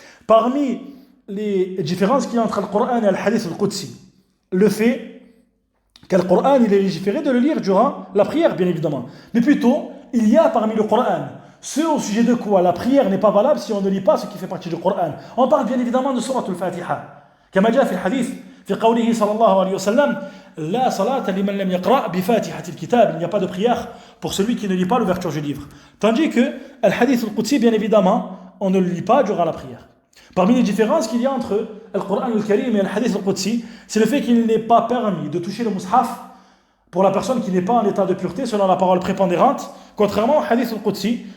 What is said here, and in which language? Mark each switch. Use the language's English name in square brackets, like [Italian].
[French] Parmi les différences qu'il y a entre le Coran et le hadith al-Qudsi, le fait que le Coran il est légiféré de le lire durant la prière, bien évidemment. Mais plutôt, il y a parmi le Coran ce au sujet de quoi la prière n'est pas valable si on ne lit pas ce qui fait partie du Coran. On parle bien évidemment de Surat al-Fatiha. [Arabic] كما جاء في الحديث في قوله صلى الله عليه وسلم لا صلاة لمن لم يقرأ بفاتحة الكتاب. [French] Il n'y a pas de prière pour celui qui ne lit pas l'ouverture du livre. Tandis que le hadith al-Qudsi, bien évidemment, on ne le lit pas durant la prière. Parmi les différences qu'il y a entre le Coran al-Karim et le hadith al-Qudsi, c'est le fait qu'il n'est pas permis de toucher le mushaf pour la personne qui n'est pas en état de pureté selon la parole prépondérante, contrairement au hadith al-Qudsi.